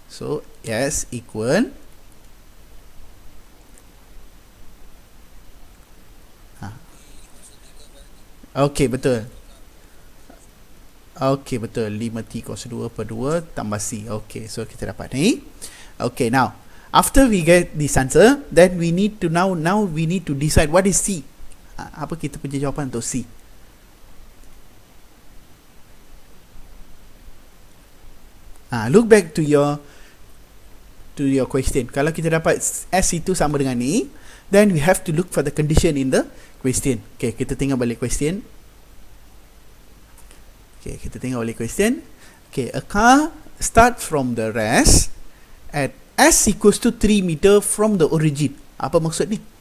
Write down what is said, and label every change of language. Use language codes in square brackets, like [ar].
[en] So S equal Okay, [ms] betul. [en] Okay, betul. [ms] 5T cos 2 per 2 tambah C. [en] Okay, so [ms] kita dapat ni. [en] Okay, now after we get this answer, then we need to now we need to decide what is C. [ms] Apa kita punya jawapan untuk C? [en] Look back to your question. [ms] Kalau kita dapat S itu sama dengan ni, [en] then we have to look for the condition in the question. [ms] Okay, kita tengok balik question. [en] Okay, kita tengok balik question. Okay, a car start from the rest at S equals to 3 meter from the origin. [ms] Apa maksud ni?